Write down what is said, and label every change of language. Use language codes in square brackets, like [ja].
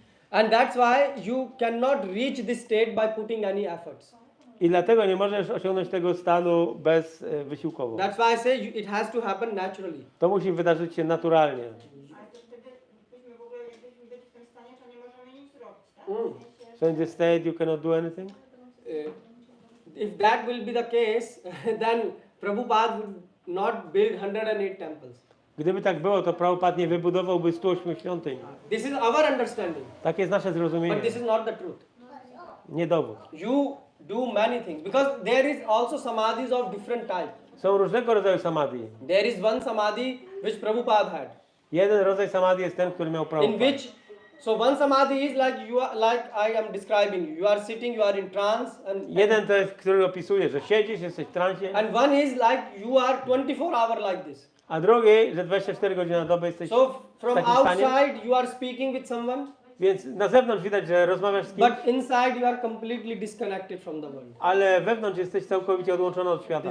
[en] And that's why you cannot reach this state by putting any efforts. [pl] I dlatego nie możesz osiągnąć tego stanu wysiłkowo. [en] That's why I say it has to happen naturally. [pl] To musi wydarzyć się naturalnie. Ale to wtedy byśmy w ogóle, jakbyśmy byli w tym stanie, to nie możemy nic zrobić, tak? [en] So in this state you cannot do anything? If that will be the case, then Prabhupada would not build 108 temples. [pl] Gdyby tak było, to Prabhupada nie wybudowałby 108 świątyń. [en] This is our understanding, [pl] Tak jest nasze zrozumienie. [en] but this is not the truth. [pl] Nie dowód. [en] You do many things because there is also samadhis of different types. [pl] Są różnego rodzaju samadhi. [en] There is one samadhi which Prabhupada had. [pl] Jeden rodzaj samadhi jest ten, który miał [en] In [pl] Prabhupada. [en] which, so one samadhi is like you are, like I am describing you. You are sitting, you are in trance, [pl] Jeden to jest, który opisuje, że siedzisz, jesteś w transie, [en] and one is like you are 24 hour like this. [pl] a drugi, że 24 godziny na dobę jesteś [en] So [pl] w [en] from [pl] takim stanie. [en] outside you are speaking with someone, [pl] Więc na zewnątrz widać, że rozmawiasz z kimś, [en] but inside you are completely disconnected from the world. [pl] ale wewnątrz jesteś całkowicie odłączony od świata.